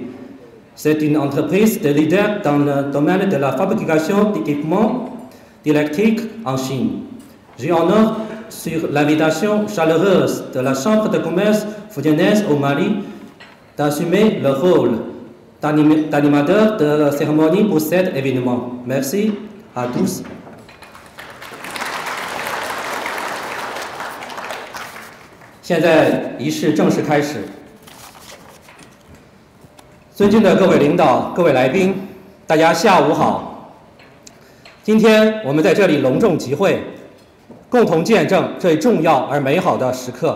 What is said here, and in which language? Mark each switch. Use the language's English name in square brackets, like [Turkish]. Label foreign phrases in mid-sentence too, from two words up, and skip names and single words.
[French] C'est une entreprise de leader dans le domaine de la fabrication d'équipements électriques en Chine. J'ai honneur sur l'invitation chaleureuse de la Chambre de commerce fujianaise au Mali d'assumer le rôle d'animateur de la cérémonie pour cet événement. Merci à tous. [Chinese] 现在仪式正式开始。尊敬的各位领导、各位来宾，大家下午好。今天我们在这里隆重集会，共同见证这一重要而美好的时刻。